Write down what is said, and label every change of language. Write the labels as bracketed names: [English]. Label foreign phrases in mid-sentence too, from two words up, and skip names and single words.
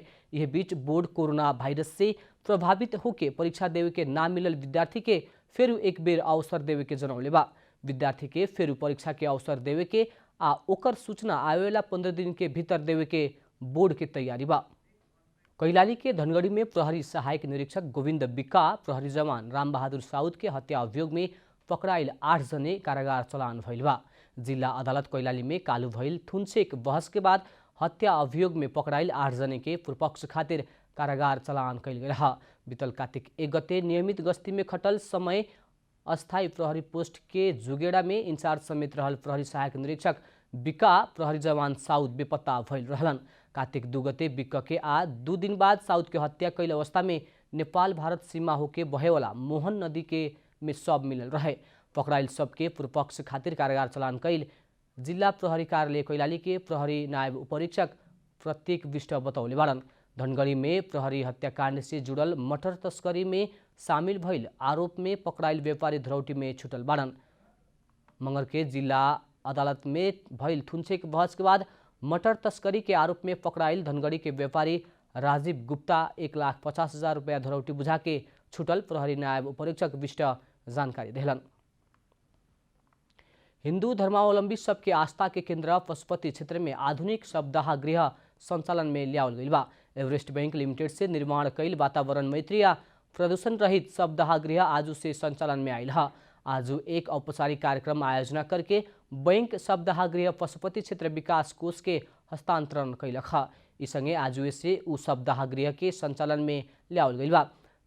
[Bhojpuri] यह बीच बोर्ड कोरोना वायरस से प्रभावित होके परीक्षा देवे के ना मिलल विद्यार्थी के फिर एक बेर अवसर देवे के जनौले बा। विद्यार्थी के फिर परीक्षा के अवसर देवे के आ ओकर सूचना आवेला 15 दिन के भीतर देवे के बोर्ड के तैयारी बा। कैलाली के धनगढ़ी में प्रहरी सहायक निरीक्षक गोविंद बिक्का, प्रहरी जवान राम बहादुर साउद के हत्या अभियोग में पकड़ाइल 8 जने कारागार चलान भइल बा। जिला अदालत कैलाली में कालू भइल थुनछेक बहस के बाद हत्या अभियोग में पकड़ाइल 8 जने के पूर्वपक्ष खातिर कारागार चलान कैल गेल ह। बीतल कार्तिक 1 गते नियमित गस्ती में खटल समय अस्थायी प्रहरी पोस्ट के जुगेड़ा में इंचार्ज समेत रहल प्रहरी सहायक निरीक्षक बिक्का, प्रहरी जवान साउद बेपत्ता भइल रहलन। कार्तिक 2 गते बिक्का के 2 दिन बाद साउद के हत्या कैल अवस्था में नेपाल भारत सीमा होके बहेवाला मोहन नदी के में सब मिलल रहे। पकड़ाइल सबके पूर्वपक्ष खातिर कारागार चलान कैल जिला प्रहरी कार्यालय कैलाली के प्रहरी नायब उपरीक्षक प्रत्येक विष्ट बतौले बाड़न। धनगढ़ी में प्रहरी हत्याकांड से जुड़ल मटर तस्करी में शामिल भइल आरोप में पकड़ाइल व्यापारी धरौटी में छुटल बाड़न। मंगर के जिला अदालत में भइल थुनछेक बहस के बाद मटर तस्करी के आरोप में पकड़ाइल धनगढ़ी के व्यापारी राजीव गुप्ता 1,50,000 रुपया धरौटी बुझा के छुटल प्रहरी नायब उपरीक्षक विष्ट जानकारी देहलन। हिंदू धर्मावलंबी सबके आस्था के केंद्र पशुपति क्षेत्र में आधुनिक शवदाह गृह संचालन में लियावल गइल बा। एवरेस्ट बैंक लिमिटेड से निर्माण कैल वातावरण मैत्री या प्रदूषण रहित शवदाह गृह आज से संचालन में आयल है। आज एक औपचारिक कार्यक्रम आयोजना करके बैंक शवदाह गृह पशुपति क्षेत्र विकास कोष के हस्तांतरण कैलक है। इस संगे आज से उ शवदाह गृह के संचालन में लियावल गइल बा।